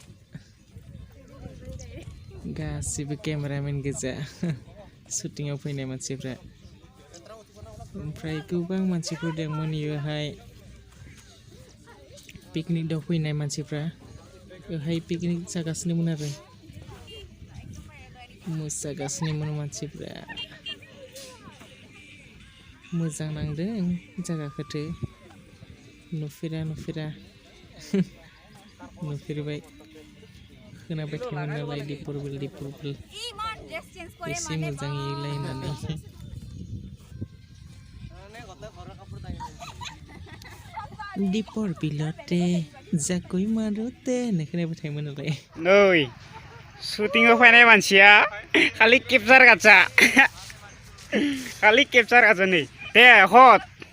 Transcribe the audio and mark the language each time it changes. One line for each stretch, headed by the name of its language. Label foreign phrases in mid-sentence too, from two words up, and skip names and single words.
Bodo: गासिबो केमेरामेन गोजा शुटिंआव फैनाय मानसिफ्रा ओमफ्राय गोबां मानसिफोर दंमोन बेवहाय पिकनिकआव फैनाय मानसिफ्रा बेवहाय पिकनिक जागासिनोमोन आरो मोसागासिनोमोन मानसिफ्रा मोजां नांदों जायगाखौथ' नुफेरा नुफेरबाय खोनाबाय थायोमोन नालाय दिपर बिल
Assamese: ইমান
English: dress change
Assamese: করে
Bodo: एसे मोजाङै रायलायनानै दिपर बिलते जागै मारुते होननाय खोनाबाय थायोमोन नालाय नै शुटिंआव फैनाय मानसिया खालि केपचार गाजा खालि केपचार गाजा नै दे हट